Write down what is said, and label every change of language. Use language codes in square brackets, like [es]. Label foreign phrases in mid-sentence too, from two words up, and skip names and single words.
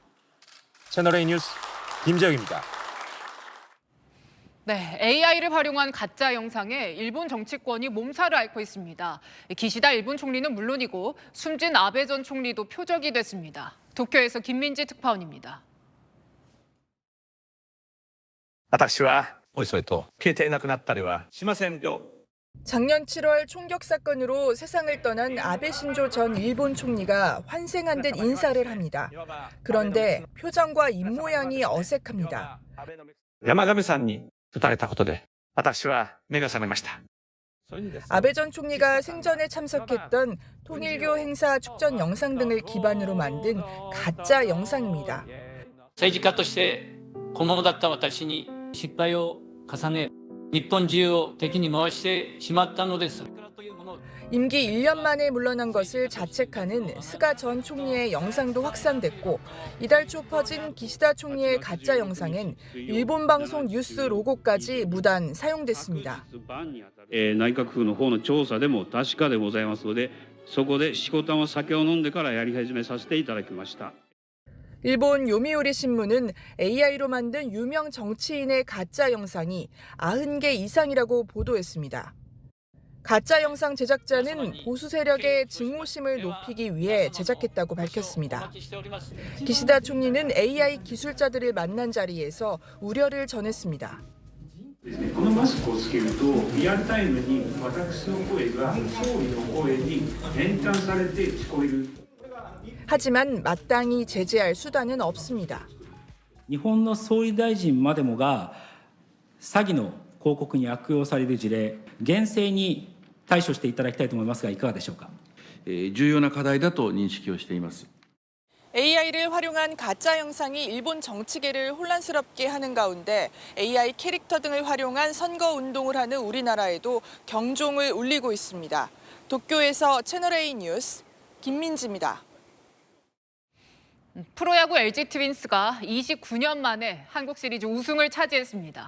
[ko] 채널A 뉴스 김재혁입니다. 네, AI를 활용한 가짜 영상에 일본 정치권이 몸살을 앓고 있습니다. 기시다 일본 총리는 물론이고 숨진 아베 전 총리도 표적이 됐습니다. 도쿄에서 김민지 특파원입니다. [ja] 私はおいそれと消えていなくなったりはしませんよ. [ko] 작년 7월 총격 사건으로 세상을 떠난 아베 신조 전 일본 총리가 환생한 듯 인사를 합니다. 그런데 표정과 입모양이 어색합니다. [ja] 山上さんに撃たれたことで私は目が覚めました. [ko] 아베 전 총리가 생전에 참석했던 통일교 행사 축전 영상 등을 기반으로 만든 가짜 영상입니다. [ja] 政治家として小物だった私に失敗を重ね日本中を敵に回してしまったのです. [ko] 임기 1년 만에 물러난 것을 자책하는 스가 전 총리의 영상도 확산됐고 이달 초 퍼진 기시다 총리의 가짜 영상엔 일본 방송 뉴스 로고까지 무단 사용됐습니다. [ja] 内閣府の方の調査でも確かでございますので、そこでしこたま酒を飲んでからやり始めさせていただきました. [ko] 일본 요미우리 신문은 AI로 만든 유명 정치인의 가짜 영상이 90개 이상이라고 보도했습니다. 가짜 영상 제작자는 보수 세력의 증오심을 높이기 위해 제작했다고 밝혔습니다. 기시다 총리는 AI 기술자들을 만난 자리에서 우려를 전했습니다. [ja] このマスクをつけるとリアルタイムに私の声が総理の声に変換されて聞こえる. [ko] 하지만 마땅히 제재할 수단은 없습니다. [ja] 日本の総理大臣までもが詐欺の広告に悪用される事例、厳正に対処していただきたいと思いますがいかがでしょうか。重要な課題だと認識をしています. [ko] AI를 활용한 가짜 영상이 일본 정치계를 혼란스럽게 하는 가운데 AI 캐릭터 등을 활용한 선거 운동을 하는 우리나라에도 경종을 울리고 있습니다. 도쿄에서 채널A 뉴스 김민지입니다. 프로야구 LG 트윈스가 29년 만에 한국 시리즈 우승을 차지했습니다.